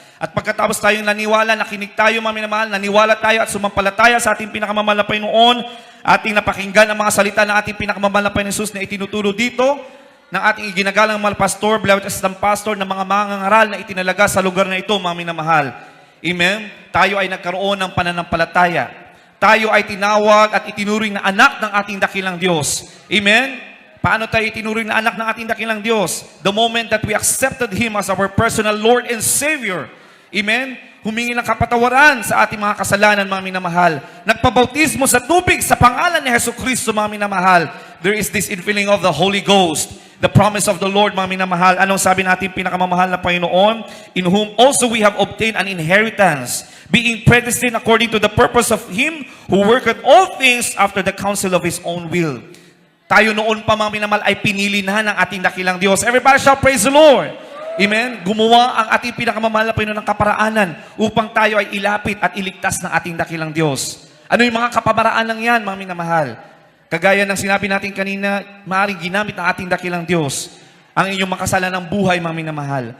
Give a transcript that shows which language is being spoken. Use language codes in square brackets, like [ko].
[tl] At pagkatapos tayong naniwala, nakinig tayo, mga minamahal, naniwala tayo at sumampalataya sa ating pinakamamahal na Panginoon, ating napakinggan ang mga salita ng ating pinakamamahal na Panginoon Jesus na itinuturo dito, ng ating iginagalang mga pastor, beloved assistant pastor, ng mga mangangaral na itinalaga sa lugar na ito, mga minamahal. Amen? Tayo ay nagkaroon ng pananampalataya. Tayo ay tinawag at itinuring na anak ng ating dakilang Diyos. Amen? Paano tayo itinuring na anak ng ating dakilang Diyos? [en] The moment that we accepted Him as our personal Lord and Savior. Amen? [tl] Humingi ng kapatawaran sa ating mga kasalanan, mga minamahal. Nagpabautismo sa tubig sa pangalan ni Jesucristo, mga minamahal. [en] there is this infilling of the Holy Ghost. The promise of the Lord, [tl] mga minamahal. Anong sabi natin, pinakamamahal na Panginoon? [en] In whom also we have obtained an inheritance, being predestined according to the purpose of Him who worketh all things after the counsel of His own will. [tl] Tayo noon pa, mga minamahal, ay pinili na ng ating dakilang Diyos. [en] Everybody shall praise the Lord. [tl] Amen? Gumawa ang ating pinakamamahal na Panginoon ng kaparaanan upang tayo ay ilapit at iligtas ng ating dakilang Diyos. Ano yung mga kapamaraan lang yan, mga minamahal? Kagaya ng sinabi natin kanina, maaaring ginamit ng ating dakilang Diyos ang inyong makasalanang buhay, mga minamahal.